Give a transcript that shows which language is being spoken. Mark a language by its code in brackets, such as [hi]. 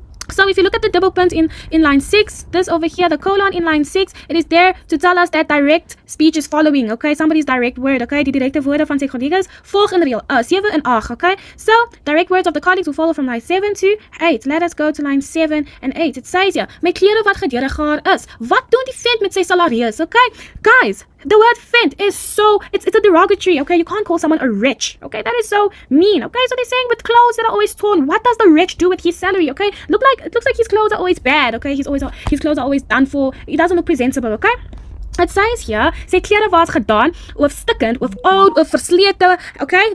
[en] So if you look at the double punt in line 6, this over here, the colon in line 6, it is there to tell us that direct speech is following, okay? Somebody's direct word, [af] okay? Die direkte woorde van sy collega's volg in reël 7 en 8, okay? [en] So, direct words of the colleagues will follow from line 7 to 8. Let us go to line 7 and 8. It says here, [af] my klere wat gedurende haar is. Wat doen die vent met sy salaris, okay? [en] Guys, the word vent is so, it's a derogatory, okay? You can't call someone a wretch, okay? That is so mean, okay? So they're saying with clothes that are always torn, what does the wretch do with his salary, okay? It looks like his clothes are always bad, okay? His clothes are always done for. He doesn't look presentable, okay? It says here, [af] sy klere was gedaan, of stikkend, of oud, of verslete, okay?